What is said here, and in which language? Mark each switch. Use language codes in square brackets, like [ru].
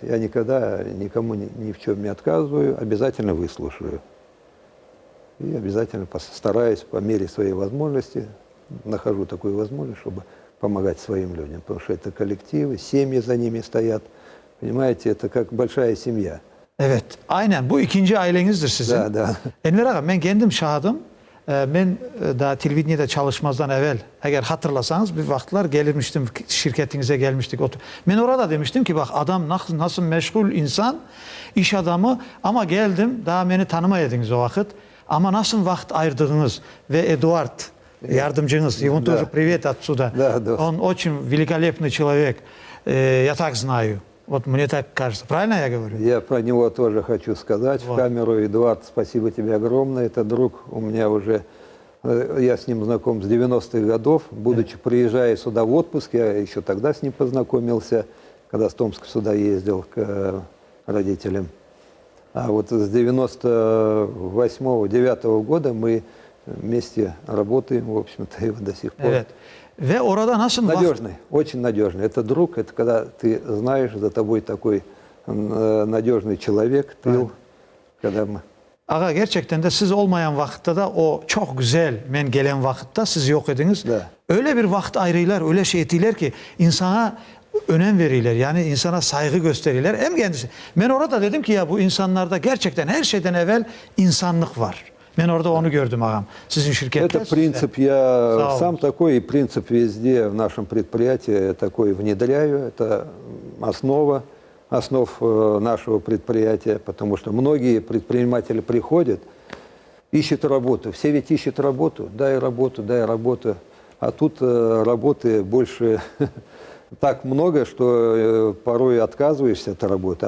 [ru] Я никогда никому ни в чем не отказываю, обязательно выслушаю. И обязательно постараюсь по мере своей возможности, нахожу такую возможность, чтобы помогать своим людям. Потому что это коллективы, семьи за ними стоят. Понимаете, это как большая семья. [crh] Evet, aynen. Bu ikinci ailenizdir sizin. [ru] Da. [crh] Enver Ağa, ben kendim şahidim. Ben daha televizyonda çalışmazdan evvel, eğer hatırlasanız bir vakitler gelmiştim, şirketinize gelmiştik. Ben orada demiştim ki bak adam nasıl meşgul insan, iş adamı ama geldim, daha beni tanımayadınız o vakit. Ama nasıl vakit ayırdığınız ve Eduard, yardımcınız, [ru] его тоже привет отсюда. Он очень великолепный человек, я так знаю. Вот мне так кажется. Правильно я говорю? Я про него тоже хочу сказать в камеру. Эдуард, спасибо тебе огромное. Это друг у меня уже, я с ним знаком с 90-х годов. Будучи, приезжая сюда в отпуск, я еще тогда с ним познакомился, когда с Томска сюда ездил к родителям. А вот с 98-9 года мы вместе работаем, в общем-то, и до сих пор. [crh] Ve orada nasıl [ru] надежный, очень надежный. Это друг, это когда ты знаешь, за тобой такой надежный человек, тыл, когда мы... [crh] Ağa gerçekten de siz olmayan vakitte de o çok güzel men gelen vakitte siz yok ediniz. Öyle bir vakit ayrıylar, öyle şey ettiler ki insana önem verirler. Yani insana saygı gösterirler. Hem kendisi. Ben orada dedim ki ya bu insanlarda gerçekten her şeyden evvel insanlık var. Ben orada onu gördüm ağam. Sizin şirkette. [ru] Это принцип, я сам такой, и принцип везде в нашем предприятии такой внедряю. Это основ нашего предприятия, потому что многие предприниматели приходят, ищут работу. Все ведь ищут работу, дай работу. А тут работы больше так много, что порой отказываешься от работы.